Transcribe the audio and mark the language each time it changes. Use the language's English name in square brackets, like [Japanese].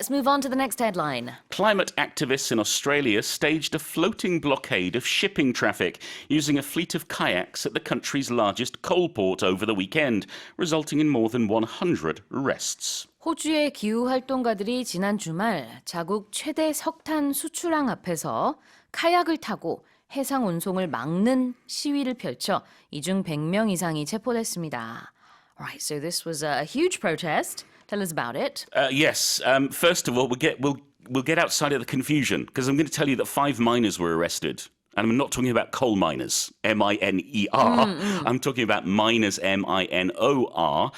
[English] Let's move on to the next headline. Climate activists in Australia staged a floating blockade of shipping traffic using a fleet of kayaks at the country's largest coal port over the weekend, resulting in more than 100 arrests. [Korean] 호주의 기후활동가들이 지난 주말 자국 최대 석탄 수출항 앞에서 카약을 타고 해상 운송을 막는 시위를 펼쳐 이중 100명 이상이 체포됐습니다. [English] Alright, so this was a huge protest. Tell us about it. Yes. First of all, we'll get outside of the confusion because I'm going to tell you that 5 miners were arrested. And I'm not talking about coal miners, M-I-N-E-R. I'm talking about minors, M-I-N-O-R.